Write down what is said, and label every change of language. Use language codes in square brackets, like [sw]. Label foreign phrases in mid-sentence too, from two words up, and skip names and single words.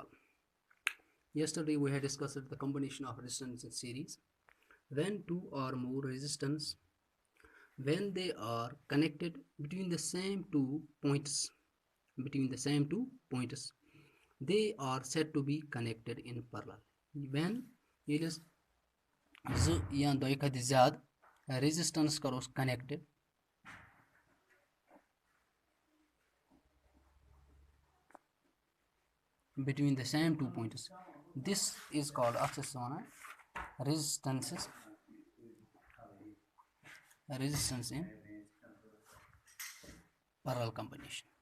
[en] Yesterday we had discussed the combination of resistance in series. When two or more resistance, when they are connected between the same two points, they are said to be connected in parallel. When it is [ks] زٕ یا دۄیہِ کھۄتہٕ زیادٕ [en] resistance کروس connected between the same two points, this is called resistance in parallel combination.